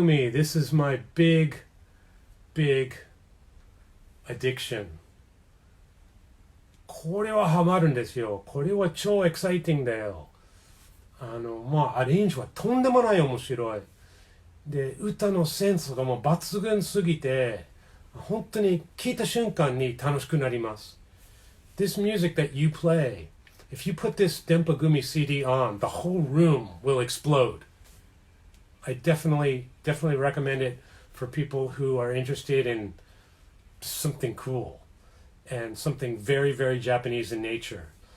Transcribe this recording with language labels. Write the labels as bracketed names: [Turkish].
[English] This is my big addiction. [Japanese] これはハマるんですよ。これは超エキサイティングだよ。アレンジはとんでもない面白い。で、歌のセンスがもう抜群すぎて、本当に聴いた瞬間に楽しくなります。 [English] This music that you play, if you put this Denpa Gumi CD on, the whole room will explode. I definitely recommend it for people who are interested in something cool and something very, very Japanese in nature.